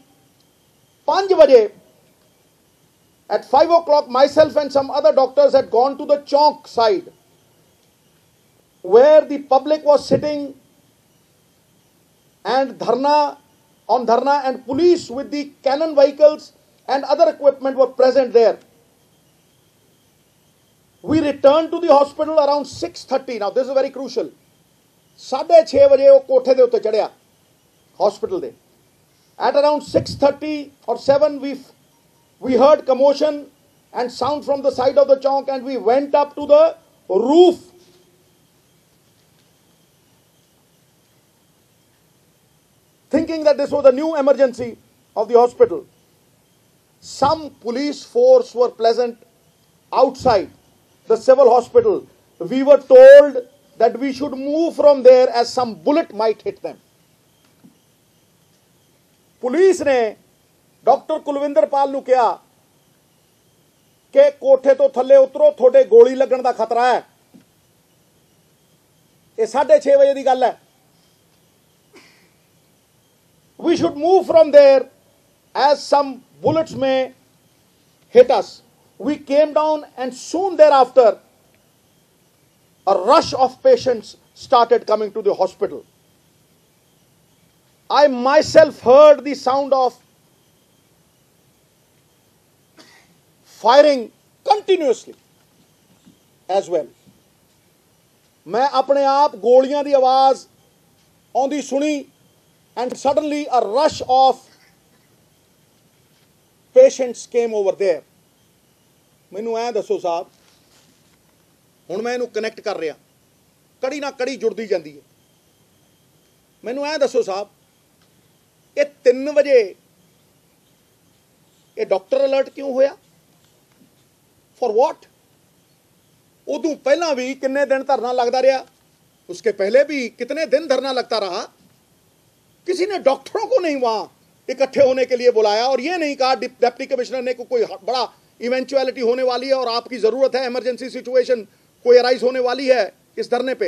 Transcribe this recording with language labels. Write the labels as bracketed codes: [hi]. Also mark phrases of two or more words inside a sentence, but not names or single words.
[en] 5 baje, at 5 o'clock, myself and some other doctors had gone to the Chowk side, where the public was sitting and dharna and police with the cannon vehicles and other equipment were present there. We returned to the hospital around 6:30. Now this is very crucial. [pa] 6:30 ਬਜੇ ਵੋ ਕੋਠੇ ਦੇ ਉੱਤੇ ਚੜ੍ਹਿਆ hospital ਦੇ. [en] At around 6:30 or 7 we heard commotion and sound from the side of the chowk, and we went up to the roof. Thinking that this was a new emergency of the hospital. Some police force were present outside the civil hospital. We were told that we should move from there as some bullet might hit them. [pa] ਪੁਲਿਸ ਨੇ ਡਾਕਟਰ ਕੁਲਵਿੰਦਰ ਪਾਲ ਨੂੰ ਕਹਾ ਕਿ ਕੋਠੇ ਤੋ ਥੱਲੇ ਉਤਰੋ, ਥੋੜ੍ਹੇ ਗੋਲੀ ਲਗਣ ਦਾ ਖ਼ਤਰਾ ਹੈ। ਯੇ 6:30 ਬਜੇ ਦੀ ਗੱਲ ਹੈ। [en] We should move from there as some bullets may hit us. We came down, and soon thereafter a rush of patients started coming to the hospital. I myself heard the sound of firing continuously as well. [pa] ਮੈਂ ਆਪਣੇ ਆਪ ਗੋਲੀਆਂ ਦੀ ਆਵਾਜ਼ ਆਉਂਦੀ ਸੁਣੀ, [en] and suddenly a rush of patients came over there. [pa] ਮੈਨੂੰ ਐ ਦੱਸੋ ਸਾਹਬ, ਹੁਣ ਮੈਂ ਇਨੂੰ ਕਨੈਕਟ ਕਰ ਰਹਾ, ਕੜੀ ਨਾ ਕੜੀ ਜੁੜਤੀ ਜਾਤੀ ਹੈ। ਮੈਨੂੰ ਐ ਦੱਸੋ ਸਾਹਬ, ਯੇ 3 ਬਜੇ ਯੇ ਡਾਕਟਰ ਅਲਰਟ ਕਿਉਂ ਹੋਇਆ? [en] for what? [pa] ਉਦੂ ਪਹਿਲਾ [hi] भी कितने दिन धरना लगता रहा, उसके पहले भी कितने दिन धरना लगता रहा। किसी ने डॉक्टरों को नहीं वहां इकट्ठे होने के लिए बुलाया और ये नहीं कहा [en] deputy commissioner [hi] ने कोई बड़ा इवेंचुअलिटी होने वाली है और आपकी जरूरत है, [en] emergency situation [hi] कोई अराइज होने वाली है इस धरने पे।